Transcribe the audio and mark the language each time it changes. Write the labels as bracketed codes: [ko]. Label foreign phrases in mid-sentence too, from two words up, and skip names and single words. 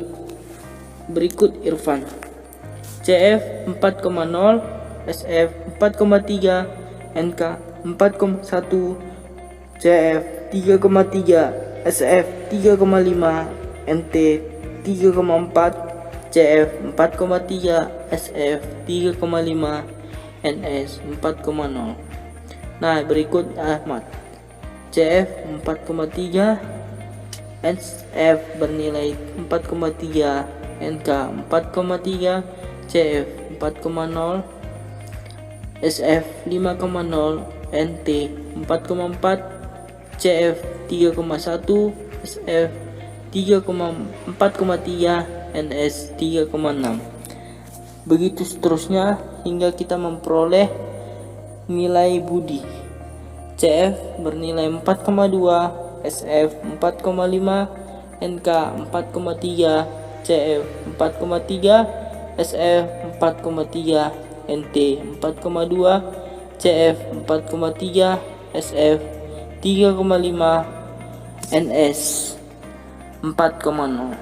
[id] Berikut Irfan, CF 4,0, SF 4,3, NK 4,1, CF 3,3, SF 3,5, NT 3,4, CF 4,3, SF 3,5, NS 4,0. Nah, berikut Ahmad, CF 4,3, SF bernilai 4,3, NK 4,3, CF 4,0, SF 5,0, NT 4,4, CF 3,1, SF 4,3, NS 3,6. Begitu seterusnya hingga kita memperoleh nilai Budi. CF bernilai 4,2, SF 4,5, NK 4,3, CF 4,3, SF 4,3, NT 4,2, CF 4,3, SF 3,5, NS 4,0.